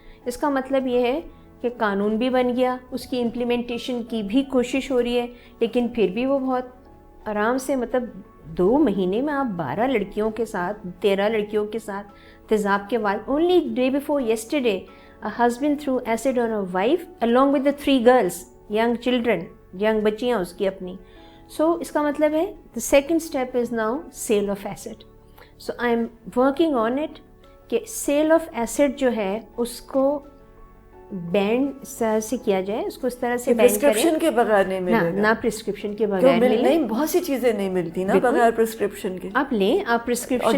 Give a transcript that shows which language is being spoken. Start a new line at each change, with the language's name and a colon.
Urdu: اس کا مطلب یہ ہے کہ قانون بھی بن گیا، اس کی امپلیمنٹیشن کی بھی کوشش ہو رہی ہے، لیکن پھر بھی وہ بہت آرام سے، مطلب 2 مہینے میں آپ 12 لڑکیوں کے ساتھ 13 لڑکیوں کے ساتھ تیزاب کے بعد
English: only day before yesterday a husband threw acid on a wife along with the 3 girls, young children, young
Urdu: بچیاں اس کی اپنی. سو اس کا مطلب ہے
English: the second step is now sale of asset. So I am working on it
Urdu: کہ
English: sale of asset
Urdu: جو ہے اس کو بینڈ اس طرح سے کیا جائے, اس کو اس طرح سے بینڈ کریں پرسکرپشن کے بغیر نہیں ملے گا, نہ پرسکرپشن کے بغیر نہیں, بہت سی چیزیں نہیں ملتی نا بغیر پرسکرپشن کے. آپ لیں, آپ پرسکرپشن